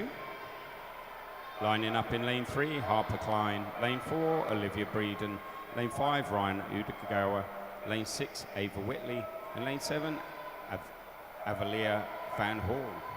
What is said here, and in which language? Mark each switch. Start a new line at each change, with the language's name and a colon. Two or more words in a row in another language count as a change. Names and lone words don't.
English: Lining up in lane 3, Harper Klein. Lane 4, Olivia Breeden. Lane 5, Ryan Udagawa. Lane 6, Ava Whitley. And lane 7, Avalia Van Horn.